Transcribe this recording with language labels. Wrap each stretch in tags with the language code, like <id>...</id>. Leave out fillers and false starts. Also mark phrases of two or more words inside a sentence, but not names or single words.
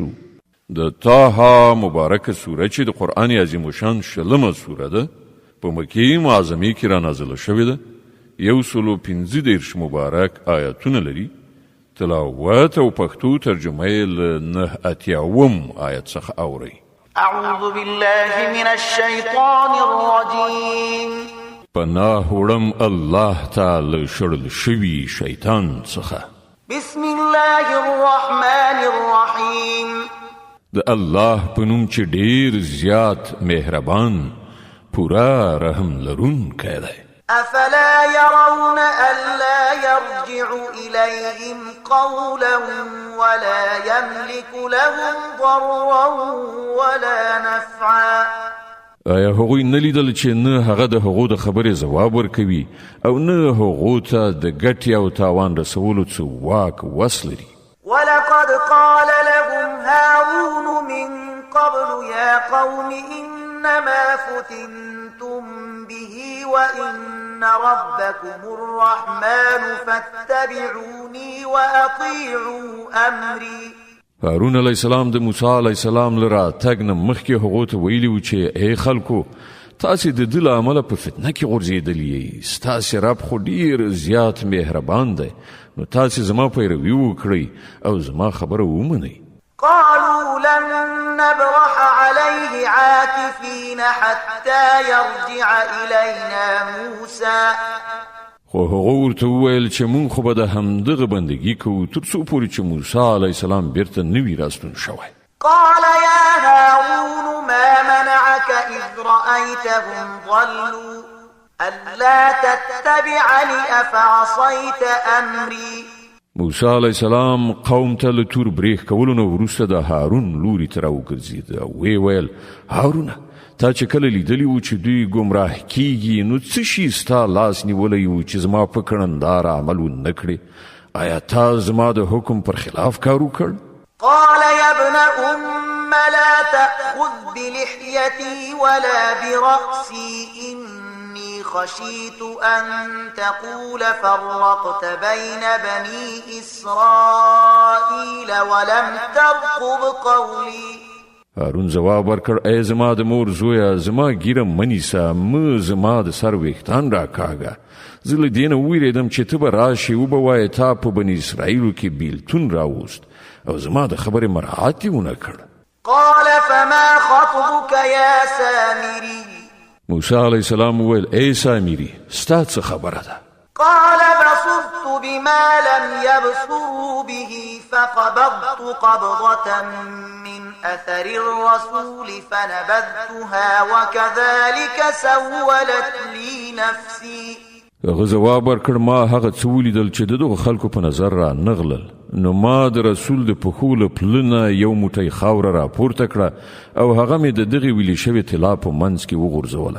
<ps>د طه مبارکه سوره چې د قرآن عظیم الشان 20 سوره ده په مکې معظمې کې را نازله شوې ده. 115 مبارک آیاتونه لري. تلاوت او پښتو ترجمه یې له 89 آیت څخه اورئ.</ps> <ar>أعوذ بالله من الشيطان الرجيم.</ar> <ps>پناه وړم الله تعالی شړل شوي شیطان څخه.</ps> <ar>بسم الله الرحمن الرحيم.</ar> <ps>د الله په نوم چې ډېر زیات مهربان پورا رحم لرونکی دی.</ps> <ar>أفلا يرون ألا يرجع إليهم قولا ولا يملك لهم ضرا ولا نفعا.</ar> <ps>آیا هغوی نه لیدل چې نه هغه د هغو د خبرې ځواب ورکوي او نه هغو ته د ګټې او تاوان رسولو څه واک وس لري؟</ps> <ar>ولقد قال لهم هارون من قبل يا قوم إنما فتنتم به وإن ربكم الرحمن فاتبعوني وأطيعوا أمري.</ar> <ps>هارون</ps> <ar>علیه السلام</ar> <ps>د موسی</ps> <ar>علیه السلام</ar> <ps>له راتګ نه مخکې هغو ته ویلي و چې ای خلکو تاسې د ده له امله په فتنه کې غورځېدلي یئ. ستاسې رب خو ډېر زیات مهربان دی نو تاسې زما پیروي وکړئ او زما خبره ومنئ.</ps> <ar>قالوا لن نبرح عليه عاكفين حتى يرجع إلينا موسى.</ar> <ps>خو هغه ورته وویل چې مونږ خو به د همدغه بندګي کوو تر څو پورې چې موسی</ps> <ar>علیه السلام</ar> <ps>بیرته نه وي راستون شوی.</ps> <ar>قال يا هارون ما منعك إذ رأيتهم ضلوا ألا تتبعني أفعصيت أمري.</ar> <ps>موسی</ps> <ar>علیه السلام</ar> <ps>قوم ته له تور بریښ کولو نه وروسته د هارون لوري ته راوګرځېد او ویې ویل هارونه تا چې کله لیدلی و چې دوی ګمراه کیږي نو څه شي ستا لاس نیولی و چې زما په کړنداره عمل ونه کړې آیا تا زما د حکم پر خلاف کار وکړ؟</ps> <ar>قال يا ابن أم لا تأخذ بلحيتي ولا برأسي إني خشيت أن تقول فرقت بين بني إسرائيل ولم ترقب قولي.</ar> <ps>هارون جواب ورکړ ای زما د مور زویا زما ګیره منیسه زما د سر ویښتان راکاږه. زه له دې نه وویرېدم چې ته به راشې وبه وایې تا په بني اسرائیلو کې بیلتون راوست او زما د خبرې مراعات یې ونه کړ.</ps> <ar>قال فما خطبك يا سامري.</ar> <ps>موسی</ps> <ar>علیه السلام</ar> <ps>وویل ای سامري ستا څه خبره ده؟</ps> <ar>قال بصرت بما لم يبصروا به فقبضت قبضة من أثر الرسول فنبذتها وكذلك سولت لي نفسي.</ar> <ps>هغه جواب ورکړ ما هغه څه ولیدل چې دغه خلکو په نظر را نغلل نو ما د رسول د پښو له پلنه یو موټی خاوره را پورته کړه او هغه مې د دغې ویلې شوې طلا په منځ کې وغورځوله.</ps>